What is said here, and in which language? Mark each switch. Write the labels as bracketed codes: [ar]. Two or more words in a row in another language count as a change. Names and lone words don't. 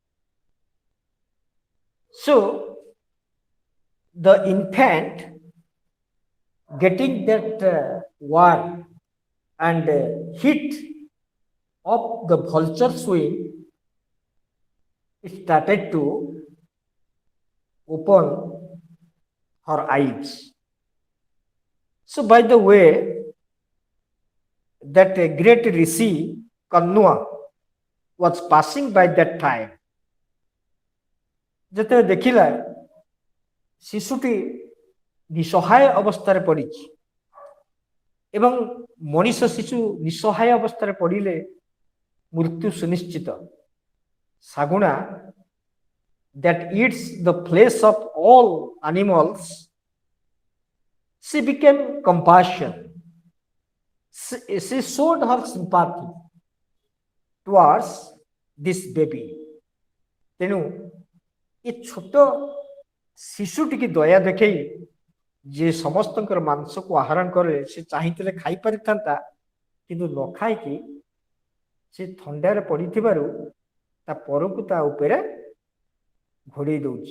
[en] So the infant getting that warm and heat of the vulture's wing started to open her eyes. So by the way, that great rishi Kanua was passing by that time. [or] ଯେତେବେଳେ ଦେଖିଲା ଶିଶୁଟି ନିସହାୟ ଅବସ୍ଥାରେ ପଡ଼ିଛି ଏବଂ ମଣିଷ ଶିଶୁ ନିସହାୟ ଅବସ୍ଥାରେ ପଡ଼ିଲେ ମୃତ୍ୟୁ ସୁନିଶ୍ଚିତ ଶାଗୁଣା [en] that eats the flesh of all animals, she became compassion. She showed her sympathy towards this baby. [or] ତେଣୁ ଏ ଛୋଟ ଶିଶୁଟିକି ଦୟା ଦେଖେଇ ଯେ ସମସ୍ତଙ୍କର ମାଂସକୁ ଆହରଣ କରେ ସେ ଚାହିଁଥିଲେ ଖାଇପାରିଥାନ୍ତା କିନ୍ତୁ ନ ଖାଇକି ସେ ଥଣ୍ଡାରେ ପଡ଼ିଥିବାରୁ ତା ପରକୁ ତା ଉପରେ ଘୋଡ଼େଇ ଦଉଛି